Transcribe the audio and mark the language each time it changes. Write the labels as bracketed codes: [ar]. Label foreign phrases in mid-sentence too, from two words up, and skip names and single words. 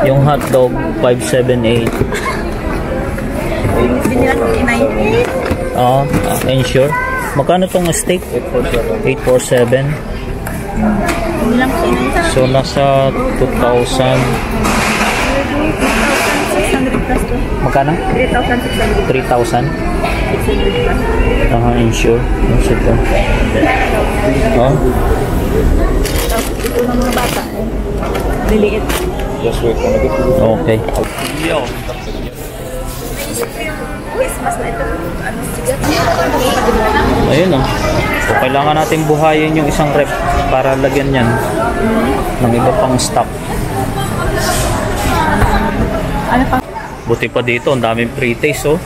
[tl] Yung hotdog 578. Ensure. Magkano tong steak? 847. So nasa 2,000. Magkano? 3,000. [en] Ensure. What's ito? [tl] Ito ng mga bata eh. Liliit. [en] Just wait for me. [tl] Okay. Yo. Ayun o. So, kailangan natin buhayin yung isang rep para lagyan yan ng iba pang stock. Buti pa dito, ang daming pre-taste oh.